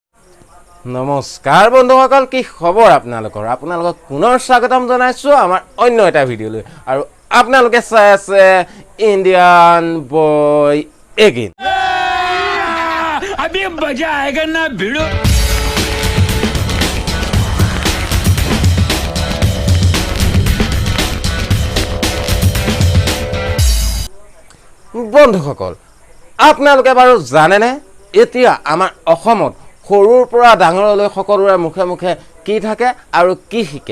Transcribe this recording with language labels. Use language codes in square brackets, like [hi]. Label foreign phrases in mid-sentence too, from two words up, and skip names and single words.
[as] নমস্কাৰ বন্ধুসকল, কি খবৰ আপোনালোকৰ? আপোনালোকক পুনৰ স্বাগতম জনাইছোঁ আমাৰ অন্য এটা ভিডিঅ'লৈ। আৰু আপোনালোকে চাই আছে ইণ্ডিয়ান বয় এগেইন। [hi] अभी मजा आएगा ना भिड़ो। [as] বন্ধুসকল, আপোনালোকে বাৰু জানেনে এতিয়া আমাৰ অসমত সৰুৰ পৰা ডাঙৰলৈ সকলোৰে মুখে মুখে কি থাকে আৰু কি শিকে?